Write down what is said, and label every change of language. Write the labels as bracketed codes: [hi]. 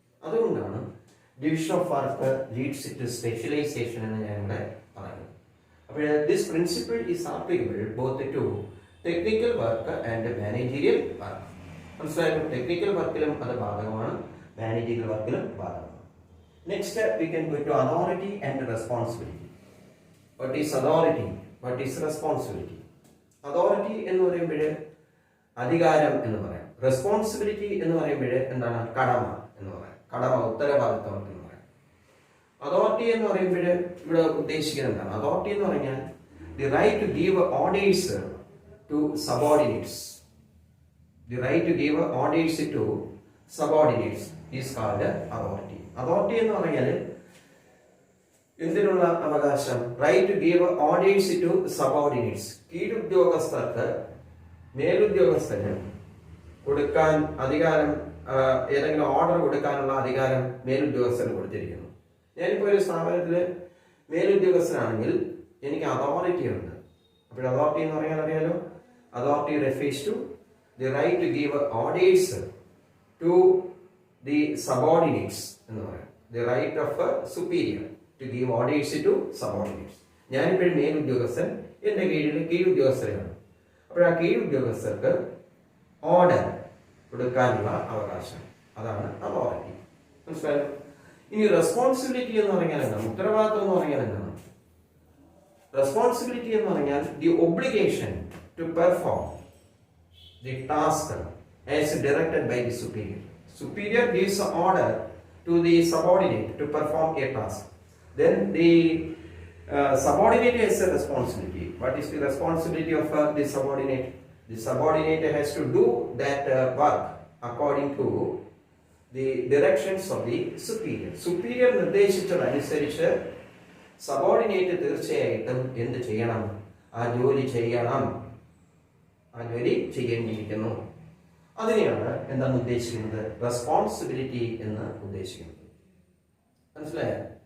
[ml] അതുകൊണ്ടാണ് [en] division of work leads to specialisation [ml] എന്ന് ഞാനിവിടെ പറയുന്നത്. [en] അപ്പോൾ this principle is applicable both to technical work and managerial work. [ml] മനസ്സിലായോ? ടെക്നിക്കൽ വർക്കിലും അത് ബാധകമാണ്, മാനേജീരിയൽ വർക്കിലും ബാധകമാണ്. [en] Next we can go to authority and responsibility. What is authority? What is responsibility? [ml] Authority എന്ന് പറയുമ്പോൾ അധികാരം എന്ന് പറയാം. റെസ്പോൺസിബിലിറ്റി എന്ന് പറയുമ്പോൾ എന്താണ്? കടമ എന്ന് പറയാം. കടമ, ഉത്തരവാദിത്വം എന്ന് പറയാം. അതോറിറ്റി എന്ന് പറയുമ്പോൾ ഇവിടെ ഉദ്ദേശിക്കുന്നത് എന്താണ്? [en] authority [ml] എന്ന് പറഞ്ഞാൽ [en] the right to give orders to subordinates. The right to give orders to subordinates is called authority. [ml] Authority എന്ന് പറഞ്ഞാൽ എന്തിനുള്ള അവകാശം? [en] Right to give orders to subordinates. [ml] കീഴുദ്യോഗസ്ഥർക്ക് മേലുദ്യോഗസ്ഥന് കൊടുക്കാൻ അധികാരം, ഏതെങ്കിലും ഓർഡർ കൊടുക്കാനുള്ള അധികാരം മേലുദ്യോഗസ്ഥന് കൊടുത്തിരിക്കുന്നു. ഞാനിപ്പോൾ ഒരു സ്ഥാപനത്തിൽ മേലുദ്യോഗസ്ഥനാണെങ്കിൽ എനിക്ക് അതോറിറ്റി ഉണ്ട്. അപ്പോൾ അതോറിറ്റി എന്ന് പറയാൻ അറിയാലോ, [en] authority refers to the right to give orders to the subordinates [ml] എന്ന് പറയാം. [en] The right of superior to give orders to subordinates. [ml] ഞാനിപ്പോഴും മേലുദ്യോഗസ്ഥൻ, എൻ്റെ കീഴുദ്യോഗസ്ഥരാണ്. അപ്പോൾ ആ കീഴുദ്യോഗസ്ഥർക്ക് ഓർഡർ കൊടുക്കാനുള്ള അവകാശം, അതാണ് അതോറിറ്റി. മനസ്സിലായോ? ഇനി റെസ്പോൺസിബിലിറ്റി എന്ന് പറഞ്ഞാൽ എന്താണ്? ഉത്തരവാദിത്വം എന്ന് പറഞ്ഞാൽ എന്താണ്? [en] responsibility [ml] എന്ന് പറഞ്ഞാൽ [en] The obligation to perform the task as directed by the superior. Superior gives an order to the subordinate to perform a task. Then the subordinate has a responsibility. What is the responsibility of the subordinate? The subordinate has to do that work according to the directions of the superior. [ml] Superior നിർദ്ദേശിച്ചതനുസരിച്ച് subordinate തീർച്ചയായിട്ടും എന്ത് ചെയ്യണം? ആ ജോലി ചെയ്യണം, ആ ജോലി ചെയ്യേണ്ടിയിരിക്കുന്നു. അതിനെയാണ് എന്താണ് ഉദ്ദേശിക്കുന്നത്? റെസ്പോൺസിബിലിറ്റി എന്ന് ഉദ്ദേശിക്കുന്നത്. മനസ്സിലായോ?